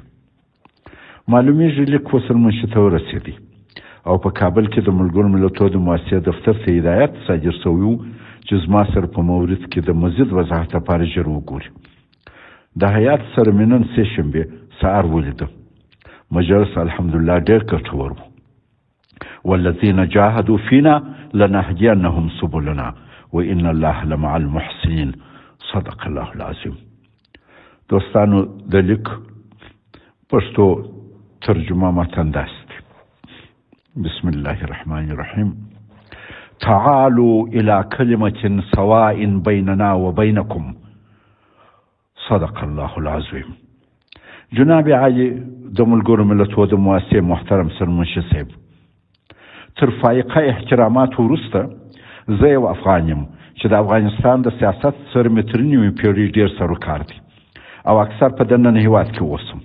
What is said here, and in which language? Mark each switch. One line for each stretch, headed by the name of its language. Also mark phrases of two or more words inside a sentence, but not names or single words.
Pashto: معلومیږي لیک سرمنشي ته ورسېدی او په کابل کې د ملګرو ملتونو د مؤسسې دفتر ته هدایت صادر شوی و چې زما سره په مورد کې د مزید وضاحت لپاره ژر وګوري. د هیات سره مې نن سه شنبې سهار ولیده. مجلس الحمدلله ډېر ګټور و.
Arabic: والذین جاهدوا فینا لنهدینهم سبلنا وان الله لمع المحسنین. صدق الله العظیم.
Pashto: دوستانو، د لیک پښتو ترجمه متن داست.
Arabic: بسم الله الرحمن الرحیم. تعالوا الى كلمة سواء بيننا وبينكم. صدق الله العظیم.
Pashto: جناب عالی د ملګرو ملتونو د مؤسسې محترم سرمنشي صاحب، تر فائقه احترامات وروسته زه یو افغان یم چې د افغانستان د سیاست سره مې تر نیمې پېړۍ ډېر سروکار دی او اکثر په دننه هېواد کې اوسم.